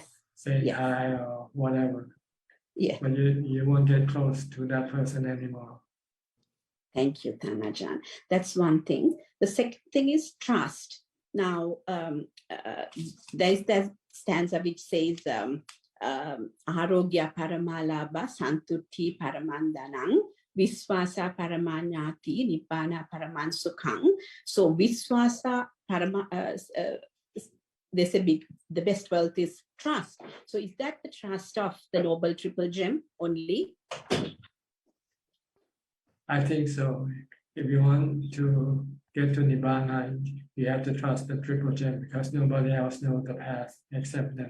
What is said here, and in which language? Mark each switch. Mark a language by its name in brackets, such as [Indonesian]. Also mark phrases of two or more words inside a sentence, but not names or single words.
[English] saying Yes. hi or whatever. Yeah. But you won't get close to that person anymore. Thank you, Tanajan. That's one thing. The second thing is trust. Now, there's that stanza which says, [Pali] Arogya Paramalabha Santuti Paramandanang Viswasa Paramanyati Nibbana Paramansukang. [English] So Viswasa they say the best wealth is trust. So is that the trust of the Noble Triple Gem only? I think so. If you want to get to Nibbana, you have to trust the Triple Gem because nobody else knows the path except them.